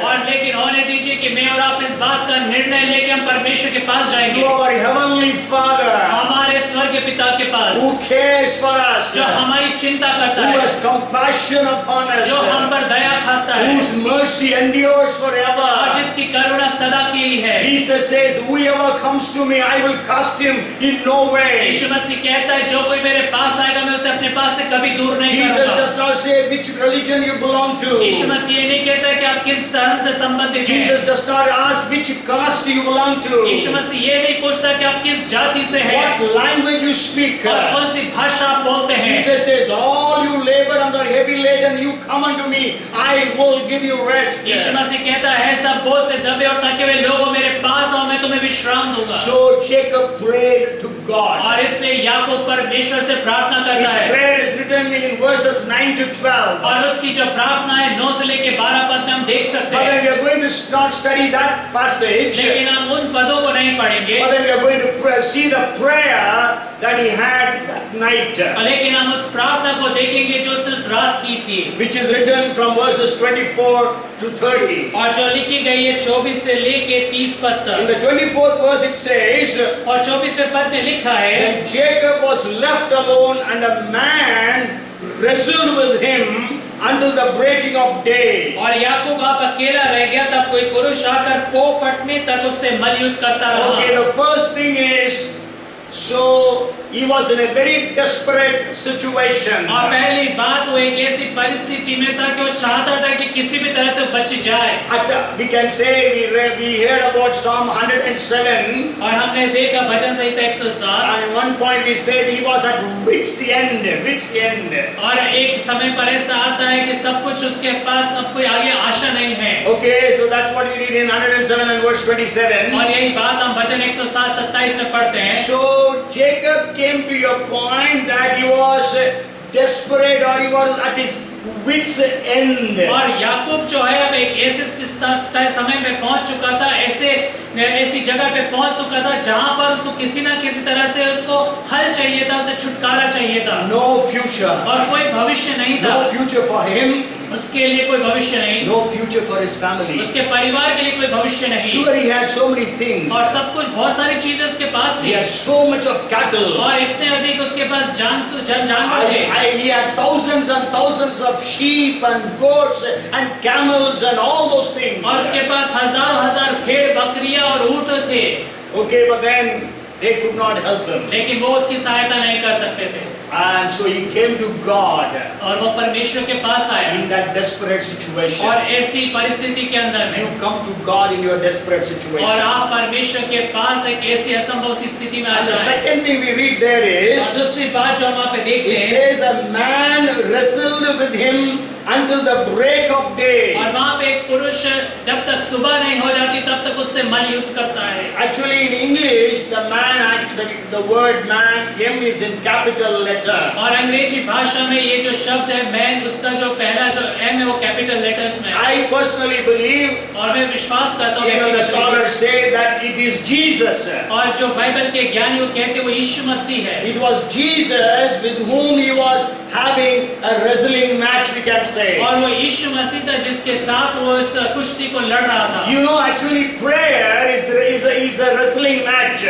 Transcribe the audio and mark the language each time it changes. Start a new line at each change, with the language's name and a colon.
Hindi: और लेकिन होने दीजिए कि मैं और आप इस बात का निर्णय लेके हम परमेश्वर के पास जाएंगे,
English: to our heavenly Father,
Hindi: हमारे स्वर्ग पिता के पास
English: who cares for us,
Hindi: जो हमारी चिंता करता
English: who
Hindi: है,
English: has compassion upon us,
Hindi: जो हम पर दया खाता है
English: whose mercy endures
Hindi: और
English: forever.
Hindi: जिसकी करुणा सदा की है।
English: Jesus says, whoever comes to me, I will cast him in no way.
Hindi: यीशु मसीह कहता है जो कोई मेरे पास आएगा मैं उसे अपने पास से कभी दूर नहीं
English: Jesus
Hindi: करूंगा।
English: does not say which religion you belong to.
Hindi: यीशु मसीह ये नहीं कहता है कि आप किस धर्म से संबंधित हैं।
English: Jesus does not ask which caste you belong to,
Hindi: यीशु मसीह ये नहीं पूछता कि आप किस जाति से हैं
English: what language you speak.
Hindi: और कौन सी भाषा आप बोलते हैं।
English: Jesus says, all you labor under heavy laden, you come unto me, I will give you rest.
Hindi: यीशु मसीह कहता है सब बोझ से दबे और थके हुए लोगों मेरे पास आओ, मैं तुम्हें विश्राम दूंगा।
English: So Jacob prayed to God.
Hindi: और इसलिए याकूब परमेश्वर से प्रार्थना
English: His
Hindi: करता है।
English: prayer is written in verses 9 to 12.
Hindi: और उसकी जो प्रार्थना है 9 से लेके 12 पद में हम देख सकते
English: But then
Hindi: हैं।
English: we are going to not study that passage.
Hindi: लेकिन हम उन पदों को नहीं पढ़ेंगे,
English: But then we are going to see the prayer that he had that night,
Hindi: लेकिन हम उस प्रार्थना को देखेंगे जो उसने उस रात की थी,
English: which is written from verses 24 to 30.
Hindi: और जो लिखी गई है 24 से लेके 30 पद
English: In
Hindi: तक।
English: the 24th verse it says,
Hindi: और 24वें पद में लिखा है,
English: then Jacob was left alone and a man wrestled with him until the breaking of day.
Hindi: और याकूब आप अकेला रह गया, तब कोई पुरुष आकर पो फटने तक उससे मलयुद्ध करता
English: Okay,
Hindi: रहा।
English: the first thing is, so he was in a very desperate situation.
Hindi: और पहली बात वो एक ऐसी परिस्थिति में था कि वो चाहता था कि किसी भी तरह से बच जाए।
English: We can say we heard about Psalm 107.
Hindi: और हमने देखा भजन संहिता 107,
English: And at one point we said he was at wit's end, wit's end.
Hindi: और एक समय पर ऐसा आता है कि सब कुछ उसके पास, सब कोई आगे आशा नहीं है।
English: Okay, so that's what we read in 107 and verse 27.
Hindi: और यही बात हम भजन 107-27 में पढ़ते हैं।
English: So Jacob came to your point that he was desperate or he was at his wit's end.
Hindi: और याकूब जो है अब एक ऐसे समय में पहुंच चुका था, ऐसी जगह पे पहुंच चुका था जहां पर उसको किसी ना किसी तरह से उसको हल चाहिए था, उसे छुटकारा चाहिए था।
English: No future.
Hindi: और कोई भविष्य नहीं था,
English: No future for him.
Hindi: उसके लिए कोई भविष्य नहीं,
English: No future for his family.
Hindi: उसके परिवार के लिए कोई भविष्य नहीं।
English: Sure, he had so many things.
Hindi: और सब कुछ, बहुत सारी चीजें उसके पास
English: He
Hindi: थी,
English: had so much of cattle.
Hindi: और इतने अधिक उसके पास जानवर थे।
English: He had thousands and thousands of sheep and goats and camels and all those things.
Hindi: और उसके पास हजारों हजार भेड़ बकरियां और ऊंट थे।
English: Okay, but then they could not help him.
Hindi: लेकिन वो उसकी सहायता नहीं कर सकते थे,
English: And so he came to God
Hindi: और वो परमेश्वर के पास आया।
English: in that desperate situation.
Hindi: और ऐसी परिस्थिति के अंदर
English: You
Hindi: में,
English: come to God in your desperate
Hindi: और
English: situation.
Hindi: आप परमेश्वर के पास एक ऐसी असंभव सी स्थिति में आ
English: And the
Hindi: जाए।
English: second thing we read there
Hindi: और
English: is,
Hindi: दूसरी बात जो हम वहाँ पे देखते
English: it
Hindi: हैं,
English: says a man wrestled with him until the break of day.
Hindi: और वहाँ पे एक पुरुष जब तक सुबह नहीं हो जाती तब तक उससे मलयुद्ध करता है।
English: Actually, in English, the word man, M is in capital letter.
Hindi: और अंग्रेजी भाषा में ये जो शब्द है मैन, उसका जो पहला जो एम है वो कैपिटल लेटर्स में है।
English: I personally believe,
Hindi: और मैं विश्वास करता हूँ,
English: even the scholars say that it is Jesus.
Hindi: और जो बाइबल के ज्ञानी वो कहते हैं वो यीशु मसीह है।
English: It was Jesus with whom he was having a wrestling match, we can say.
Hindi: और वो यीशु मसीह था जिसके साथ वो इस कुश्ती को लड़ रहा था।
English: You know, actually prayer is a wrestling match.